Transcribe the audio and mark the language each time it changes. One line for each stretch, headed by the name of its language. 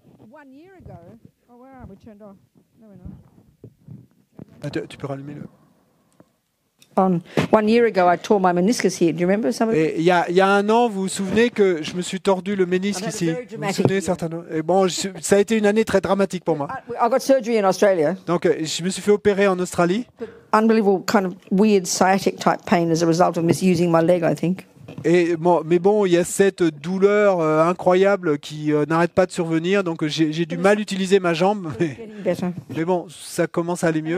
English: One year ago, oh, where are we turned off? No, we're not.
French: Tu peux rallumer le...
English: 1 year ago, I tore my meniscus here. Do you remember some of
French: Et il y a 1 an, vous vous souvenez que je me suis tordu le ménisque ici. Vous vous souvenez certainement. Et bon, ça a été une année très dramatique pour moi.
English: I got surgery in Australia.
French: Donc, je me suis fait opérer en Australie.
English: Unbelievable kind of weird sciatic type pain as a result of misusing my leg, I think.
French: Et bon, mais bon, il y a cette douleur incroyable qui n'arrête pas de survenir. Donc, j'ai du mal utiliser ma jambe. Mais bon, ça commence à aller mieux.